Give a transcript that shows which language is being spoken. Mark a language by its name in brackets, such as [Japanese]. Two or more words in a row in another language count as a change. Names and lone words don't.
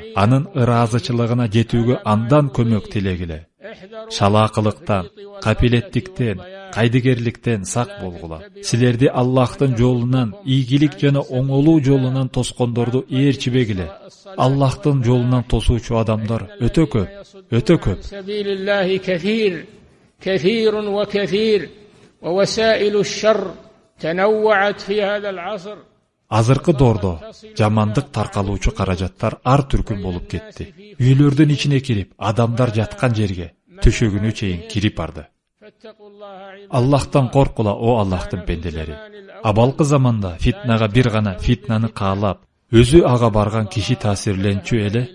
[Kyrgyz] Анын ыраазычылыгына жетүүгө андан көмөк тилегиле. Шалаакылыктан, капилеттиктен, кайдыгерликтен сак болгула. Силерди Аллахтын жолунан, ийгилик жана оңолуу жолунан тоскондорду ээрчибегиле. Аллахтын жолунан тосуучу адамдар өтө көп, өтө көп. [Arabic] كثير وكثير ووسائل الشر تنوعت في هذا العصر. [Kyrgyz] Азыркы дордо жамандык таркалуучу каражаттар ар түркүн болуп кетти. Үйлөрдүн ичине кирип, адамдар жаткан жерге, төшөгүнө чейин кирип барды. Аллахтан коркула, о Аллахтын пенделери. Абалкы заманда фитнага бир гана фитнаны каалап, өзү ага барган киши таасирленчү эле.